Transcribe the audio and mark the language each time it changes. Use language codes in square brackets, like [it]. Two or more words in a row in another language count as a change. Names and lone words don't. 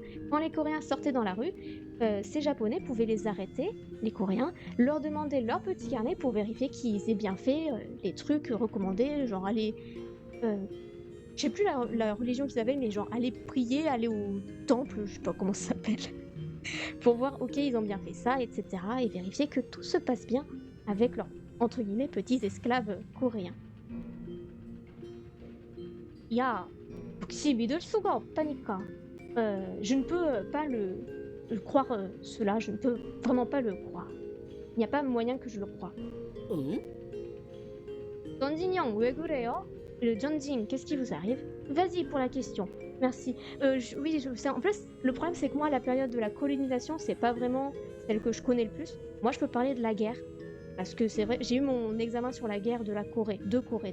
[fr] Quand les Coréens sortaient dans la rue, ces Japonais pouvaient les arrêter, les Coréens, leur demander leur petit carnet pour vérifier qu'ils aient bien fait les trucs recommandés, genre aller... je sais plus la religion qu'ils avaient, mais genre aller prier, aller au temple, je sais pas comment ça s'appelle, pour voir, ok, ils ont bien fait ça, etc. Et vérifier que tout se passe bien avec leurs, entre guillemets, petits esclaves coréens. [ko] Ya, 혹시 믿을 수가 없다니까. [fr] Je ne peux pas le croire cela, je ne peux vraiment pas le croire. Il n'y a pas moyen que je le croie. [ko] Donjin Yang, 왜 그래요? [fr] Le Jonjin, qu'est-ce qui vous arrive? Vas-y pour la question. Merci. Oui, je sais. En plus, le problème, c'est que moi, la période de la colonisation, c'est pas vraiment celle que je connais le plus. Moi, je peux parler de la guerre. Parce que c'est vrai, j'ai eu mon examen sur la guerre de Corée.